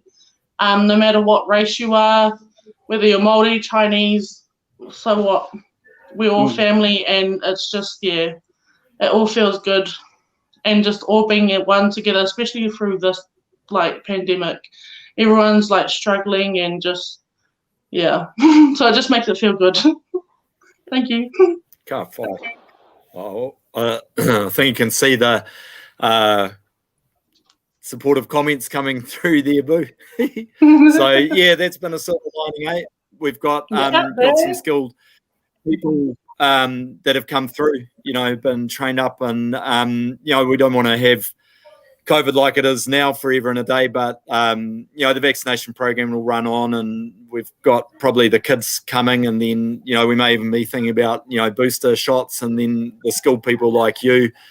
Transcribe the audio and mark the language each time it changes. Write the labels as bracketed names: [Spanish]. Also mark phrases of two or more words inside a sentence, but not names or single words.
[English] No matter what race you are, whether you're Māori, Chinese, so what, we're all family, and it's just, yeah, it all feels good. And just all being at one together, especially through this pandemic, everyone's struggling and just, yeah. So it just makes it feel good. Thank you. [Māori] Ka pai. [English] I think you can see the supportive comments coming through there, Boo. So yeah, that's been a silver lining, eh? We've got got some skilled people that have come through, been trained up, and we don't want to have COVID like it is now forever and a day, but the vaccination program will run on, and we've got probably the kids coming, and then we may even be thinking about booster shots, and then the skilled people like you,